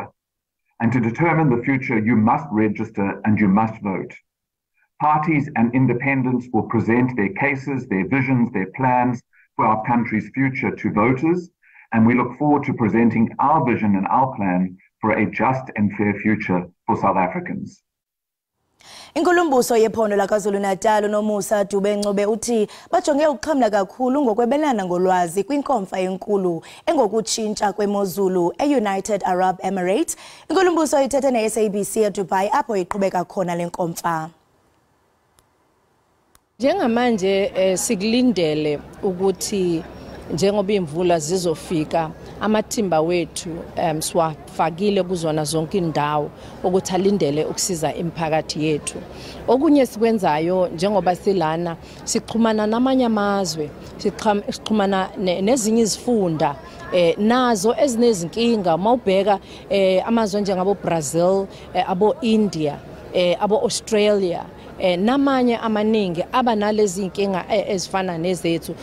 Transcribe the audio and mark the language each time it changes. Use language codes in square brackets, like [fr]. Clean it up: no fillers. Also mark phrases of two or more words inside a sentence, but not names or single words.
[en] And to determine the future, you must register and you must vote. Parties and independents will present their cases, their visions, their plans for our country's future to voters, and we look forward to presenting our vision and our plan for a just and fair future for South Africans. [xh] Inkulumbuso yephondo laKwaZulu-Natal uNomusa Dube-Ncube uthi bajonge ukuxhamla kakhulu ngokwebelana ngolwazi kwinkomfa enkulu engokutshintsha kwemozulu e-United Arab Emirates. Inkulumbuso ithethe ne-SABC eDubai apho iqhubeka khona lenkomfa. [zu] Njengamanje sikulindele ukuthi njengoba imvula zizofika amathimba wethu siwafakile kuzona zonke indawo ukuthi alindele ukusiza imiphakathi yethu. Okunye sikwenzayo njengoba silana sixhumana namanye amazwe, sixhumana nezinye izifunda nazo ezinezinkinga mawubheka amazwe njengabo Brazil, abo India, abo Australia namanye amaningi abanalezi inkinga ezifana nezethu.